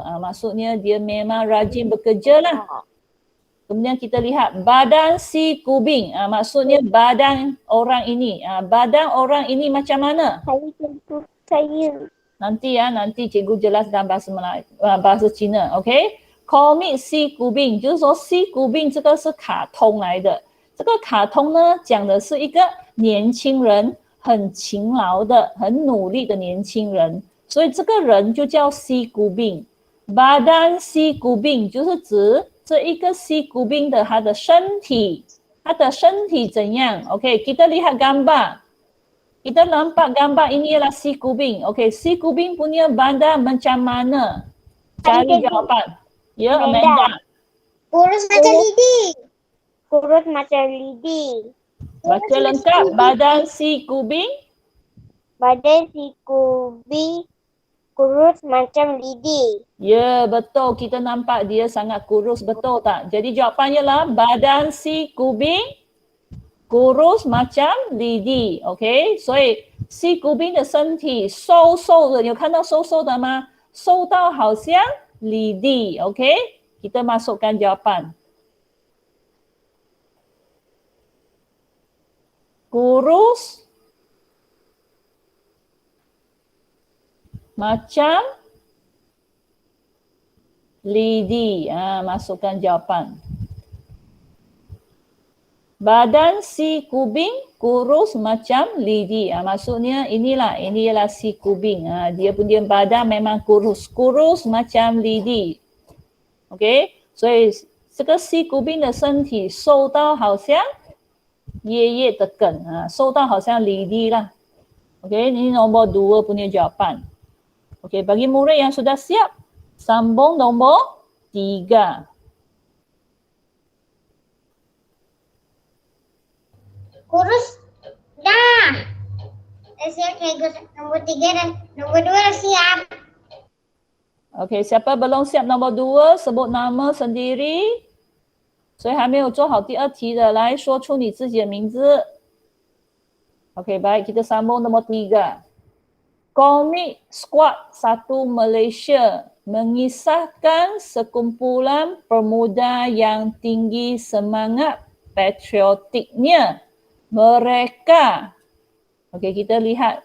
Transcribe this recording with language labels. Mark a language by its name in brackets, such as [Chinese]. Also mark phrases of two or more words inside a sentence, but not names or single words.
[Malay] Maksudnya dia memang rajin bekerja lah. Kemudian kita lihat badan si Kubing. Maksudnya badan orang ini. Badan orang ini macam mana? Saya. Nanti cikgu jelas dalam bahasa Cina. [Chinese] OK？ Komik si Kubing 就是说si Kubing 这个是卡通来的。这个卡通呢讲的是一个年轻人很勤劳的、很努力的年轻人，所以这个人就叫 si Kubing。Badan si Kubing 就是指这一个 si Kubing 的他的身体，他的身体怎样 ？OK， [Malay] kita lihat gambar. Kita nampak gambar ini ialah si Kubing. OK, si Kubing punya badan macam mana? Cari jawapan. Ya, Amanda. Kurus macam lidi. Kurus macam lidi. Baca lengkap. Badan si kubing. Badan si kubi kurus macam lidi. Ya, betul. Kita nampak dia sangat kurus. Betul tak? Jadi jawapannya lah badan si kubing kurus macam lidi。OK， [Chinese] 所以 C 骨兵的身体瘦瘦的，有看到瘦瘦的吗？瘦到好像 [Malay] lidi。OK， kita masukkan jawapan. Kurus macam lidi. Masukkan jawapan. Badan si kubing kurus macam lidi. Maksudnya inilah si kubing. Dia punya badan memang kurus. Kurus macam lidi. [Chinese] OK， 所以这个C 骨病的身体瘦到好像爷爷的梗瘦到好像 lidi lah. [Malay] OK， ini nombor 2 punya jawapan. OK， bagi murid yang sudah siap, sambung nombor 3. Kurus dah. Dah siap cikgu. Nombor 3 dah. Nombor 2 dah siap. OK， siapa belum siap nombor 2 sebut nama sendiri。 [Chinese] 所以还没有做好第2题的，来说出你自己的名字。OK， [Malay] baik, kita sambung nombor 3. Komik Squad 1 Malaysia mengisahkan sekumpulan pemuda yang tinggi semangat patriotiknya. Mereka, okey, kita lihat.